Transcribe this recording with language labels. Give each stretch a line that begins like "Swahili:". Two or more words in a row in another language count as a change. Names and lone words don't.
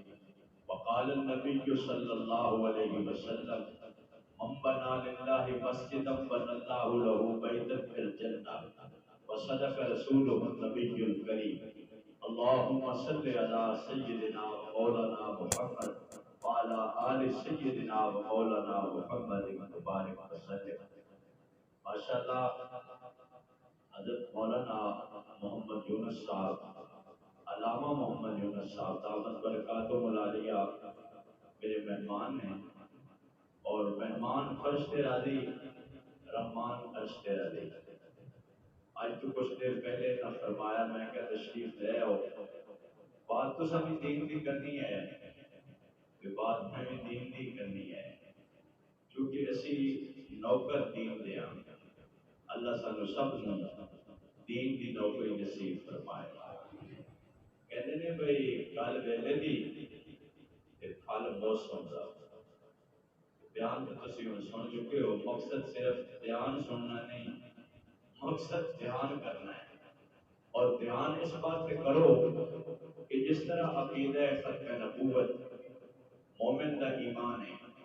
Arabic: وقال النبي صلى الله عليه وسلم، من بنى لله مسجدا بنى الله له بيتا في الجنة، وصدق رسوله النبي الكريم۔ اللهم صل على سيدنا ومولانا محمد وعلى آل سيدنا ومولانا محمد وبارك وسلم۔
Urdu: ماشاءاللہ حضرت مولانا محمد یونس صاحب، علامہ محمد یونس صاحب
Arabic: دامت برکاتہ العالیہ
Urdu: میرے مہمان ہیں، اور مہمان
Punjabi: فرش تے راضی، رحمان عرش تے راضی۔
Urdu: آج تو کچھ دیر پہلے نہ فرمایا میں کہ تشریف لے آؤ، بات تو سبھی دین کی کرنی ہے، کہ بات میں بھی دین کی کرنی ہے،
Punjabi: کیونکہ اسی نوکر دین دیا، اللہ سانو سب نو
Urdu: دین کی نوکری نصیب فرمائے۔ کہتے ہیں بھئی
Punjabi: کل ویلے دی تے پھل موسم دا بیان تو تسی ہن سن چکے ہو،
Urdu: مقصد صرف بیان سننا نہیں، مقصد دھیان کرنا ہے، اور دھیان اس بات پہ کرو کہ جس طرح عقیدہ ختم نبوت
Punjabi: مومن دا ایمان ہے،